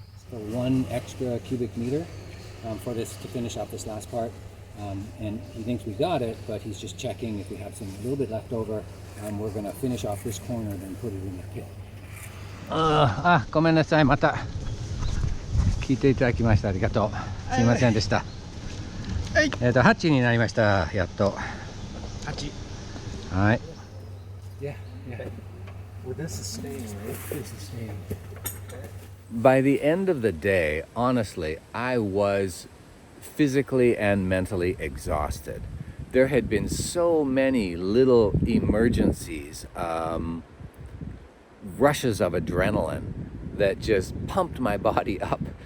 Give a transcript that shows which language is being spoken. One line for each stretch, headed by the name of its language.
English: So 1 extra cubic meter for this to finish off this last part. And he thinks we got it, but he's just checking if we have a little bit left over. We're going to finish off this corner, then put it in the pit.
Japanese: ごめんなさい、また聞いていただきましてありがとう。すいませんでした。 8になりました、やっと。8。はい。
English: Yeah, yeah. Well, this is staying, right? This is staying. By the end of the day, honestly, I was physically and mentally exhausted. There had been so many little emergencies, rushes of adrenaline that just pumped my body up.